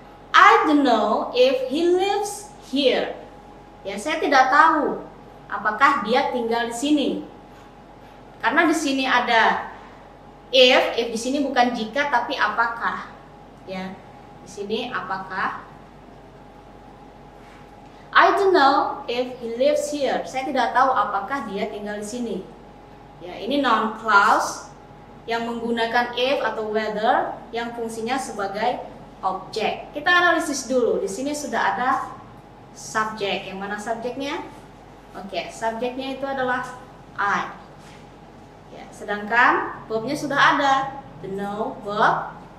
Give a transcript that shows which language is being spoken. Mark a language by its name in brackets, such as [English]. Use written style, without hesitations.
[English] I don't know if he lives here. [Indonesian] Ya, saya tidak tahu apakah dia tinggal di sini. Karena di sini ada if di sini bukan jika tapi apakah. Ya, di sini apakah. [English] I don't know if he lives here. [Indonesian] Saya tidak tahu apakah dia tinggal di sini. Ya, ini noun clause yang menggunakan if atau whether yang fungsinya sebagai objek. Kita analisis dulu. Di sini sudah ada subjek. Yang mana subjeknya? Oke, subjeknya itu adalah I. Ya, sedangkan verbnya sudah ada, [English] the know verb.